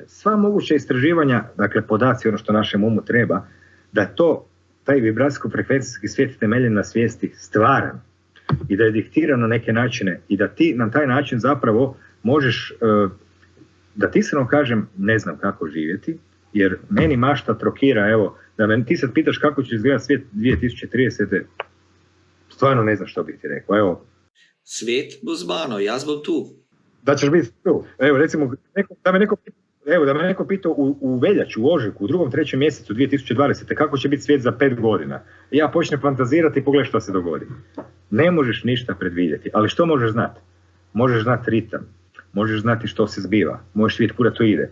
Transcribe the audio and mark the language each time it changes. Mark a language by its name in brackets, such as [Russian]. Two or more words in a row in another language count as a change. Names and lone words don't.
[Croatian] Sva moguća istraživanja, dakle podaci, ono što našem umu treba, da je taj vibracijsko-frekvencijski svijet temeljen na svijesti stvaran i da je diktiran na neke načine i da ti na taj način zapravo možeš, da ti se kažem, ne znam kako živjeti, jer meni mašta trokira, evo, da ti sad pitaš kako će izgledati svijet 2030. Stvarno ne znam što bih ti rekao, evo. [Slovenian] Svet bo z mano, jaz bom tu. [Croatian] Da ćeš biti tu. Evo, recimo, da me neko pitao u veljaču, u ožujku, u 2. 3. mjesecu 2020. kako će biti svijet za 5 godina. Ja počnem fantazirati i pogledaj što se dogodi. Ne možeš ništa predvidjeti, ali što možeš znati? Možeš znati ritam, možeš znati što se zbiva, možeš vidjeti kuda to ide.